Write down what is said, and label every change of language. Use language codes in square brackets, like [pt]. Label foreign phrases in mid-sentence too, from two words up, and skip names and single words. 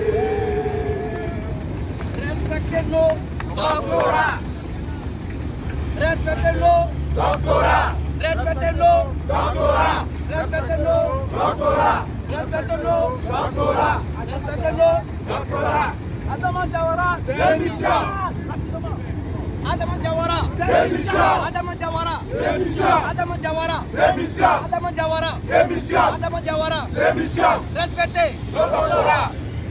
[fr] Respectez-nous, doctorat. Respectez-nous, Doctorat. respectez-nous, Doctorat. respectez-nous, Doctorat. respectez-nous, Doctorat. respectez-nous. Doctorat. Adama Diawara, Démission. Adama Diawara, Démission. Adama Diawara, Démission. Adama Diawara, Démission. Adama Diawara, Démission. Adama Diawara. Démission. Respectez Le doctorat.